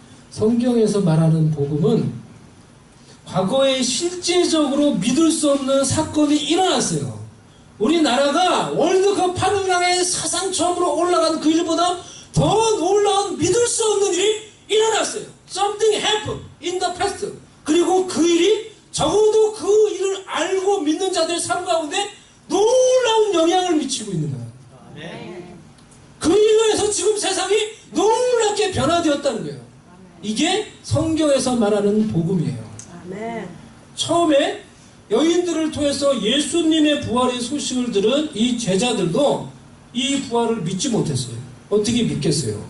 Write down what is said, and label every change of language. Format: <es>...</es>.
<ko>성경에서 말하는 복음은 과거에 실제적으로 믿을 수 없는 사건이 일어났어요. 우리나라가 월드컵 8강에 사상 처음으로 올라간 그 일보다 더 놀라운 믿을 수 없는 일이 일어났어요.</ko> <en>Something happened in the past.</en> <ko>그리고 그 일이 적어도 그 일을 알고 믿는 자들의 삶 가운데 놀라운 영향을 미치고 있는 거예요. 그 일로 해서 지금 세상이 놀랍게 변화되었다는 거예요. 이게 성경에서 말하는 복음이에요. 처음에 여인들을 통해서 예수님의 부활의 소식을 들은 이 제자들도 이 부활을 믿지 못했어요. 어떻게 믿겠어요?</ko>